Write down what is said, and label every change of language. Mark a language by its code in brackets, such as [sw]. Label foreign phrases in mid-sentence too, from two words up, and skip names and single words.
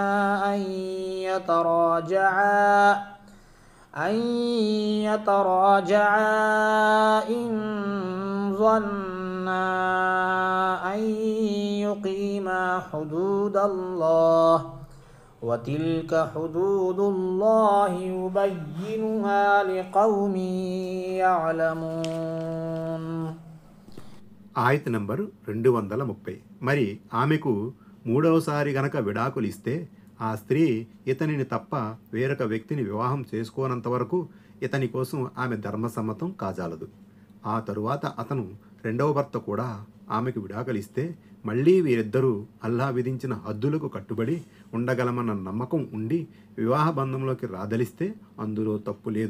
[ar] أن يتراجعا إن ظنا أن يقيما حدود الله وتلك حدود الله يبينها لقوم يعلمون. [te] ఆయత్ నంబరు 230. మరి ఆమెకు మూడవసారి గనక విడాకులు ఇస్తే ఆ స్త్రీ ఇతనిని తప్ప వేరొక వ్యక్తిని వివాహం చేసుకోనంత వరకు ఇతని కోసం ఆమె ధర్మసమ్మతం కాజాలదు. ఆ తరువాత అతను రెండవ భర్త కూడా ఆమెకు విడాకులిస్తే మళ్ళీ వీరిద్దరూ అల్లా విధించిన హద్దులకు కట్టుబడి ఉండగలమన్న నమ్మకం ఉండి వివాహ బంధంలోకి రాదలిస్తే అందులో తప్పు లేదు.